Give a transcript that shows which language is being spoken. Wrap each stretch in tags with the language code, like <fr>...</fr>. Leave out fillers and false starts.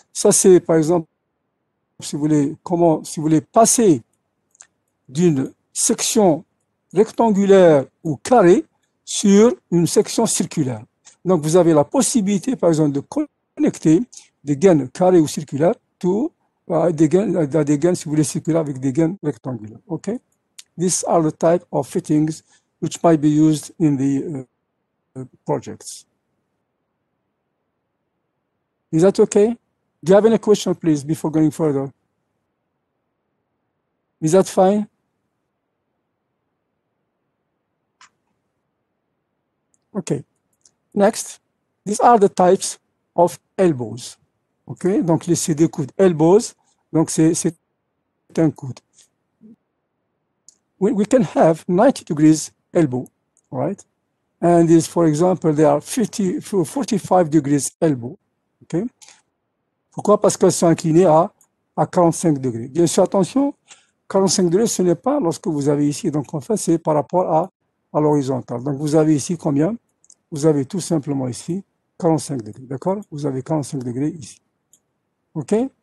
<fr>Ça, c'est, par exemple, si vous voulez passer d'une section rectangulaire ou carrée sur une section circulaire. Donc, vous avez la possibilité, par exemple, de connecter des gaines carrées ou circulaires à des gaines, si vous voulez, circulaires avec des gaines rectangulaires. OK?</fr> <en>These are the type of fittings which might be used in the projects. Is that okay? Do you have any question, please, before going further? Is that fine? Okay. Next, these are the types of elbows.</en> <fr>Okay, donc c'est des coudes. Elbows, donc c'est un coude.</fr> <en>We can have 90 degrees elbow, right? And this, for example, there are 45 degrees elbow.</en> <fr>Okay? Pourquoi? Parce qu'elles sont inclinées à 45 degrés. Bien sûr, attention, 45 degrés, ce n'est pas lorsque vous avez ici. Donc, en fait, c'est par rapport à l'horizontale. Donc, vous avez ici combien? Vous avez tout simplement ici 45 degrés. D'accord? Vous avez 45 degrés ici. OK?</fr>